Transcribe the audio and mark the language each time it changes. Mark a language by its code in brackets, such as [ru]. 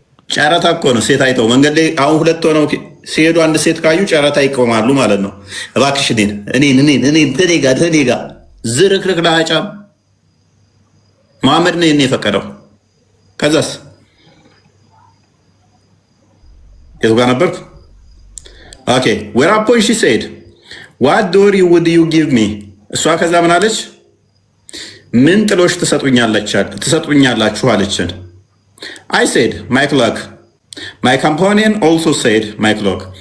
[am] ጨረታ እኮ ነው። ሴት አይተው መንገድ ላይ አሁን ሁለት ሆነው ሲሄዱ አንድ ሴት ካዩ ጨረታ ይቆማሉ ማለት ነው። እባክሽ እኔ ጋር ዝርክርክ ለአጫም መሐመድ ነው የፈቀደው። ከዛስ የቱ ጋር ነበርኩ? [en] ኦኬ whereupon she said what dory would you give me? [am] እሷ ከዛ ምን አለች? ምን ጥሎሽ ትሰጡኛላችሁ አለችን። [en] I said my cloak. My companion also said my cloak.